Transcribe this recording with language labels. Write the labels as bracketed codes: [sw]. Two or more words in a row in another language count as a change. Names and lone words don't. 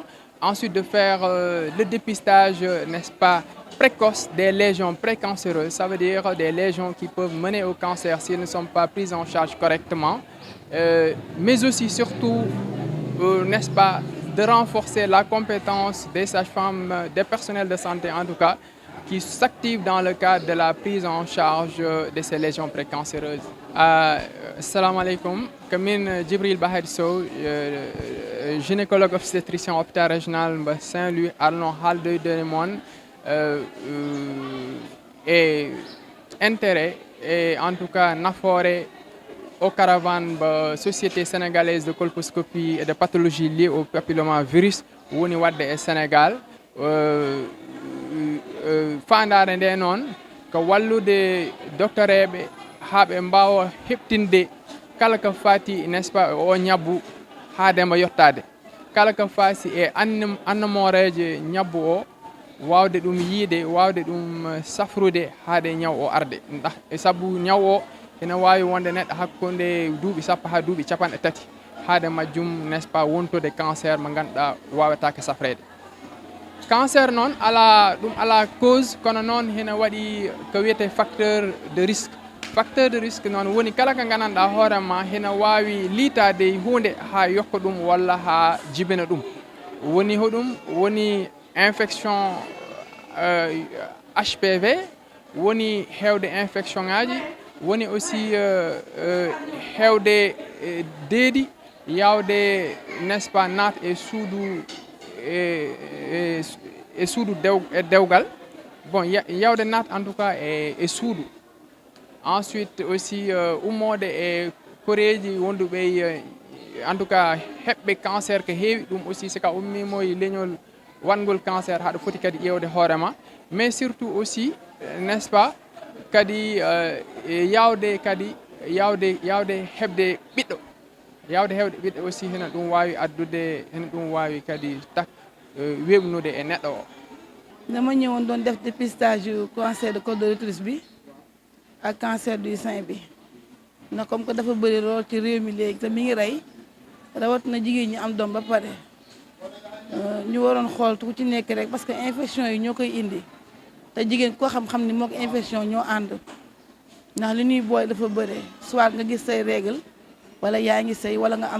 [fr] Ensuite, de faire le dépistage, n'est-ce pas, précoce des lésions précancéreuses, ça veut dire des lésions qui peuvent mener au cancer si elles ne sont pas prises en charge correctement, mais aussi surtout, n'est-ce pas, de renforcer la compétence des sages-femmes, des personnels de santé en tout cas, qui s'activent dans le cadre de la prise en charge de ces lésions précancéreuses. [ar] Assalamu alaikum, [fr] Kamin Djibril Bahaydi Sow, gynécologue obstétricien hôpital régional de Saint-Louis, Arlon Halde de Limon. Et intérêt et en tout cas nafoore aux caravanes de Société sénégalaise de colposcopie et de pathologie liée au papillomavirus [ff] woni wadde e Sénégal fandare nde noon ko wallude doctoreɓe haaɓe mbawa heɓtinde kala ko fati, [fr] n'est-ce pas, [ff] o ñabbu haadema yettade kala ko faasi e annamoreje ñabbu o wawde ɗum yiide, wawde ɗum safrude haade ñaw o arde ndax sabu ñaw o ene wawi wonde neɗɗo hakkude duuɓi sappo ha duuɓi capanɗe tati haade majjum, [fr] n'est-ce pas, [ff] wontude cancer mo ganduɗa wawatake safrede. Cancer noon ala cause kono noon hene waɗi ko wiyete [fr] facteur de risque. facteur de risque [ff] noon woni kala ko gandanɗa hoorema hena wawi liitade hunde ha yokka ɗum walla ha jibina ɗum woni hoɗum woni infection HPV woni hewde infection ngaji woni aussi hewde deedi yawde [fr] n'est ce pas [ff] naat e suudu e suudu dewgal bon yawde naat [fr] en tout cas [ff] e suudu ensuite aussi ummode e koreji wonduɓe [fr] en tout cas [ff] heɓɓe cancer ko heewi ɗum aussi sika ummimo e leñol wangol cancer haɗa foti kadi ƴewde hoorema [fr] mais surtout aussi n'est ce pas [ff] kadi yawde heɓde ɓiɗɗo yawde hewde ɓiɗɗo aussi hena ɗum wawi addude hena ɗum wawi kadi weɓnude e neɗɗo o [wo] dama ñëwoon doon def [fr] dépistage cancer de col de l'utérus [wo] bi ak [fr] cancer du sein [wo] bi na comme que dafa bëri lool ci réew mi léegi te mi ngi rey rawat na jigéen ñi am doom ba pare ñu waroon xool ku ci nekk rek [fr] parce que [wo] infection yi ñoo koy indi te jigéen koo xam-xam ni moo ko infection ñoo ànd ndax li ñuy booy dafa bëre soit nga gis say règle wala yaa ngi sëy wala nga am